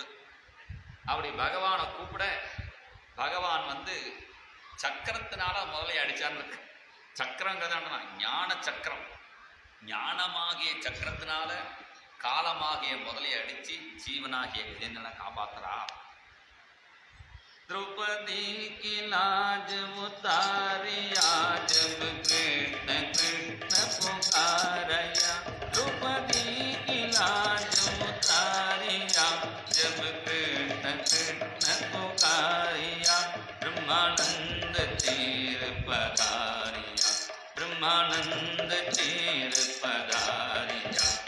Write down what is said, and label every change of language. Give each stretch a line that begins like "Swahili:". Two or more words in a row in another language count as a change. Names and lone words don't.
Tamil: அப்படி பகவானை கூப்பிட பகவான் சக்கரத்தினால முதலையை அடிச்சான்னு இருக்கு. சக்கரங்கிறதா ஞான சக்கரம். ஞானமாகிய சக்கரத்தினால காலமாகிய முதலையை அடிச்சு ஜீவனாகிய கஜேந்திரனை காப்பாத்துறா.
Hindi: द्रौपदी की लाज उतारिया जब कृष्ण कृष्ण पुकारिया, द्रौपदी की लाज उतारिया जब कृष्ण कृष्ण पुकारिया, ब्रह्मानंद चीर पधारिया, ब्रह्मानंद चीर पधारिया।